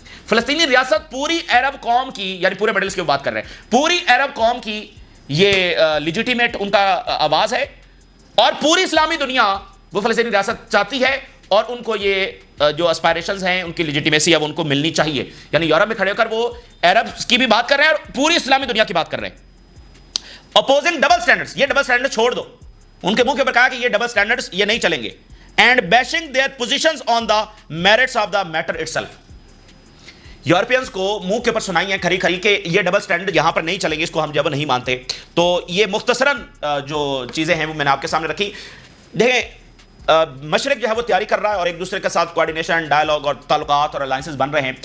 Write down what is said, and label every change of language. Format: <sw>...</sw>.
<ur>فلسطینی ریاست پوری عرب قوم کی, یعنی پورے مڈل ایسٹ کی بات کر رہے ہیں, پوری عرب قوم کی یہ لیجیٹیمیٹ ان کا آواز ہے, اور پوری اسلامی دنیا وہ فلسطینی ریاست چاہتی ہے, اور ان کو یہ جو اسپائریشنز ہیں ان کی لیجیٹیمیسی اب ان کو ملنی چاہیے. یعنی یورپ میں کھڑے ہو کر وہ عرب کی بھی بات کر رہے ہیں اور پوری اسلامی دنیا کی بات کر رہے ہیں.</ur> <en>opposing double standards,</en> <ur>یہ ڈبل سٹینڈرڈ چھوڑ دو, ان کے منہ کے اوپر کہا کہ یہ ڈبل سٹینڈرڈز یہ نہیں چلیں گے.</ur> <en>And bashing their positions on the merits of the matter itself.</en> <ur>Europeans کو منہ کے اوپر سنائی ہیں کھری کھری کہ یہ ڈبل سٹینڈرڈ یہاں پر نہیں چلیں گے, اس کو ہم جب نہیں مانتے. تو یہ مختصراً جو چیزیں ہیں وہ میں نے آپ کے سامنے رکھی. دیکھیں مشرق جو ہے وہ تیاری کر رہا ہے اور ایک دوسرے کے ساتھ کوارڈینیشن, ڈائلاگ اور تعلقات اور الائنسز بن رہے ہیں.</ur>